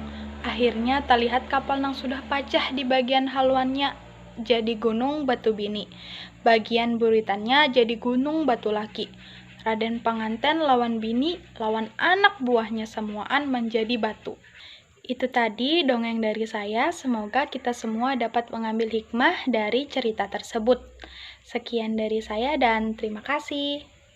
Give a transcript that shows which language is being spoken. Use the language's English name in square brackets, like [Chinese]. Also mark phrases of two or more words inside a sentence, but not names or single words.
[Banjar] Akhirnya terlihat kapal nang sudah pecah di bagian haluannya jadi gunung batu bini. Bagian buritannya jadi gunung batu laki. Raden Panganten lawan bini, lawan anak buahnya semuaan menjadi batu. [Indonesian] Itu tadi dongeng dari saya, semoga kita semua dapat mengambil hikmah dari cerita tersebut. Sekian dari saya dan terima kasih.